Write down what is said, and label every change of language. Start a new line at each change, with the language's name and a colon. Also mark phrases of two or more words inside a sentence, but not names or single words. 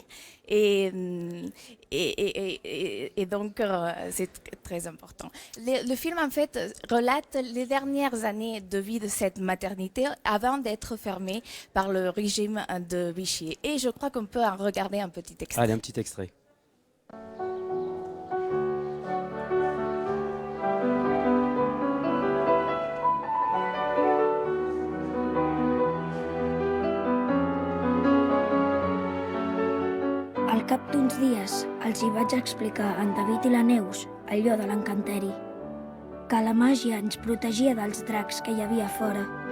French: Et donc, c'est très important. Le film, en fait, relate les dernières années de vie de cette maternité avant d'être fermée par le régime de Vichy. Et je crois qu'on peut en regarder un petit extrait. Allez, un petit extrait.
Catalan: Al cap d'uns dies els hi vaig explicar a en David i la Neus allò de l'encanteri, que la màgia ens protegia dels dracs que hi havia fora.